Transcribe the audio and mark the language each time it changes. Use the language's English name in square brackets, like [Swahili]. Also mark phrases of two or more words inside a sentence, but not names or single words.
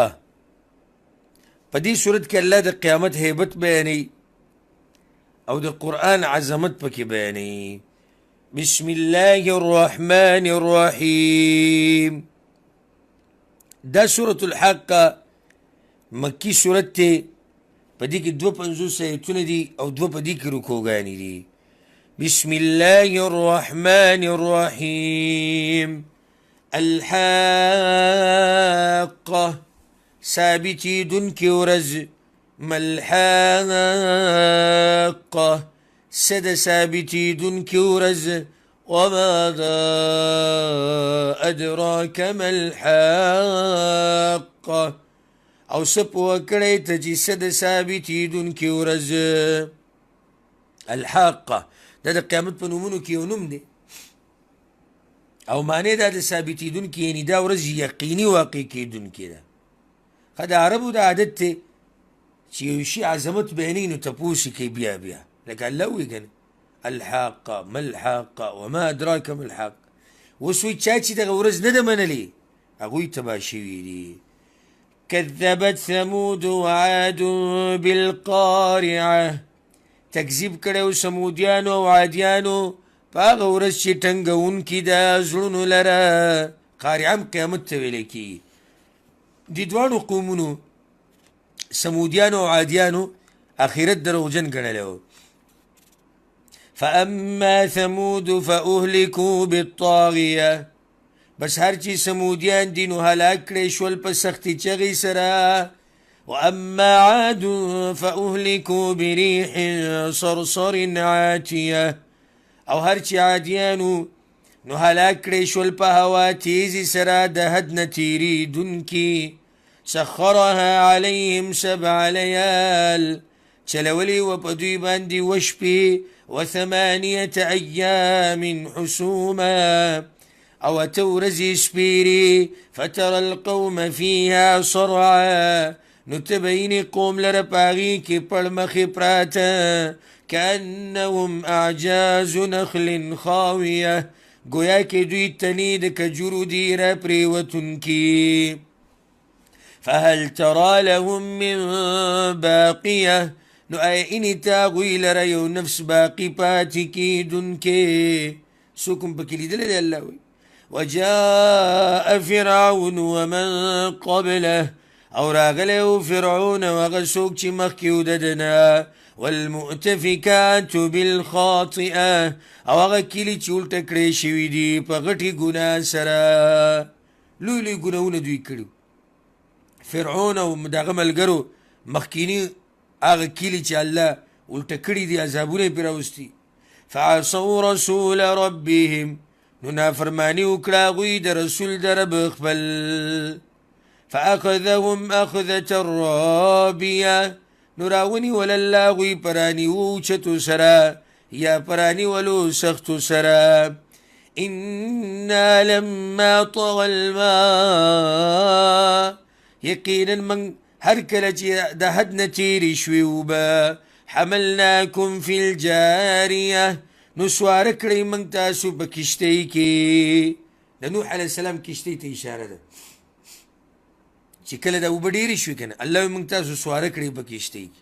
[Pashto] په دې صورت کې الله د قیامت هیبت بیانوي او د قرآن عظمت پکې بیانوي. [Arabic] بسم الله الرحمن الرحیم. [Pashto] دا سورة الحاقة مکی صورت ته، په دې کې 52 آیتونه دي او 2 په دې کې رکوګانې دي. [Arabic] بسم الله الرحمن الرحیم. [Pashto] الحاقة ثابتیدونکې ورځ. [Arabic] ما الحاقة [Pashto] څه د ثابتیدونکې ورځ. [Arabic] وما أدراك ما الحاقة [Pashto] او څه پوه کړی ته چې څه د ثابتیدونکې ورځ. الحاقة دا د قیامت په نومونو کې یو نوم دی او معنی دا د ثابتیدونکې، یعنی دا ورځ یقیني واقع کیدونکې ده. د عربو دا عادت دی چې یو شي عظمت بیانوي نو تپوس یې کوي بیا بیا، لکه الله وایي که نه [Arabic] الحاقة ما الحاقة وما أدراك ما الحاقة. [Pashto] اوس وایي چا چې دغه ورځ نه ده منلې هغوی تباه شوي دي. [Arabic] كذبت ثمود وعاد بالقارعة. [Pashto] تکذیب کړی سمودیانو او عادیانو په هغه ورځ چې ټنګونکې ده زړونو لره. قارعه هم قیامت ته ویلی کېږي. دې دواړو قومونو سمودیانو او عادیانو اخرت دروغجن ګڼلی و. [Arabic] فأما ثمود فأهلكوا بالطاغية. [Pashto] بس هر چې سمودیان دي نو هلاک کړی شول په سختې چغې سره. [Arabic] وأما عاد فأهلكوا بريح صرصر عاتية. [Pashto] او هر چې عادیانو نو هلاک کړی شول په هوا تیزی سره د حد نه تیریدونکي. [Arabic] سخرها عليهم 7 ليال. [Pashto] چلولی و په دوی باندې 8 شپې [Arabic] و8 أيام حسوما [Pashto] او 8 ورځې شپېرې. [Arabic] فترى القوم فيها صرعا. [Pashto] نو ته به وینې قوم لره په هغې کې پړمخې پراته. [Arabic] كأنهم أعجاز نخل خاوية. [Pashto] گویا کې دوی تنې د کجورو دي را پرېوتونکي. [Arabic] فهل ترى لهم من باقية. [Pashto] نو آیا اینې ته هغوی لره یو نفس باقي پاتې کېدونکې څوک هم پکې لیدلی دی؟ الله وایي [Arabic] وجاء فرعون ومن قبله. [Pashto] او راغلی و فرعون او هغه څوک چې مخکې و د ده نه. [Arabic] والمؤتفکات بالخاطئه. [Pashto] او هغه کلي چې الټه کړی شوي دي په غټې ګناه سره. لوی لوی ګناهونه دوی کړي. فرعون او دغه ملګرو مخکیني هغه کلي چې الله الټه کړي دي عذابونه یې پرې راوستي. [Arabic] فعصوا رسول ربهم. [Pashto] نو نافرماني وکړه هغوی د رسول د رب خپل. [Arabic] فأخذهم أخذة رابية. [Pashto] نو راونیول الله هغوی په رانیوو اوچتو سره یا په رانیولو سختو سره. [Arabic] إنا لما طغى الماء. [Pashto] یقینا من هر کله چې د حد نه تېرې شوې اوبه. [Arabic] حملناکم فی الجاریه. [Pashto] نو سواره کړئ موږ تاسو په کښتۍ کې. د نوح [Arabic] علیه السلام [Pashto] کښتۍ ته اشاره ده چې کله د اوبه ډېرې شوې که نه الله وایي موږ تاسو سواره کړئ په کښتۍ کې.